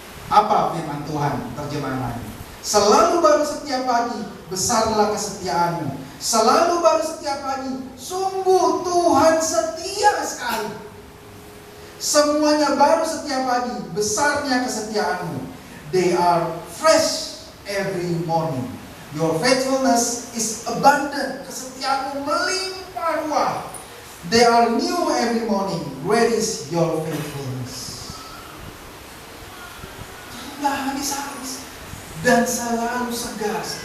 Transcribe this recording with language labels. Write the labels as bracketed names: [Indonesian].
[Indonesian] Apa firman Tuhan? Terjemahan lain. Selalu baru setiap pagi, besarlah kesetiaanmu. Selalu baru setiap pagi, sungguh Tuhan setia sekali. Semuanya baru setiap pagi, besarnya kesetiaanmu. [English] They are fresh every morning. Your faithfulness is abundant. [Indonesian] Kesetiaanmu melimpah ruah. [English] They are new every morning. Where is your faithfulness? [Indonesian] Tidak habis-habis dan selalu segar.